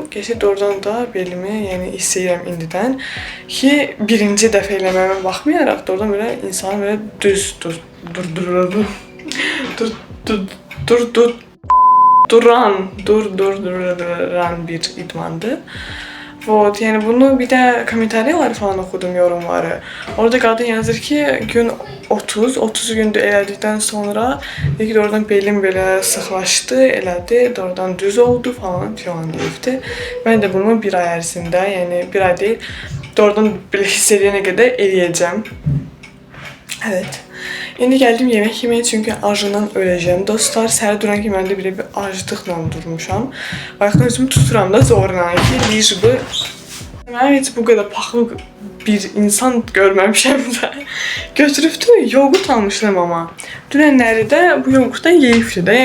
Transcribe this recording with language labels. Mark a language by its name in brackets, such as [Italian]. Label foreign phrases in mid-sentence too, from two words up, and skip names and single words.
[Azerbaijani] Keçid oradan da belimi, yəni istəyirəm indidən ki, birinci dəfə eləməmə baxmayaraq da oradan belə insanı belə düz durduran bir idmandır. Вот, [Turkish] yani bunu bir de komentaryaları falan okudum, yorumları. [Azerbaijani] Orada kadın yazır ki gün 30 gündür elədikdən sonra dedi ki, oradan belim belə sıxlaşdı, elədi, oradan düz oldu falan filan deyibdi. Ben de bunu bir ay ərzində, yəni bir ay değil, oradan belə hiss edene kadar eləyəcəm. [Turkish] Evet. İndi geldim yemek yemeye çünkü acından öleceğim. [Azerbaijani] Dostlar, səhər duran ki, mən də belə bir aclıqla durmuşam. Bayaqdan özümü tuturam da zorla ki, licbi. Mən heç bu qədər paxlı bir insan görməmişəm də. Götürübdü, yoğurt almışdım ama. Dünənləri də bu yoğurtdan yeyibdi də.